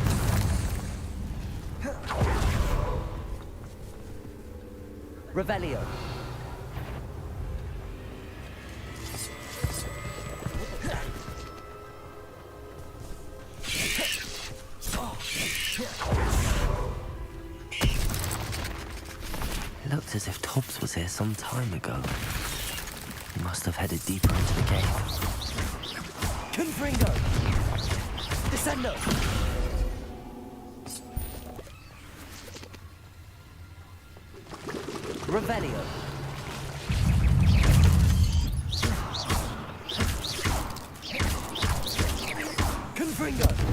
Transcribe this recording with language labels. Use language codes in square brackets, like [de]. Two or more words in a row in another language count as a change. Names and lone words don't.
[en] Revelio. It looked as if Tobbs was here some time ago. He must have headed deeper into the cave. Confringo! Descendo! Revelio. Confringo.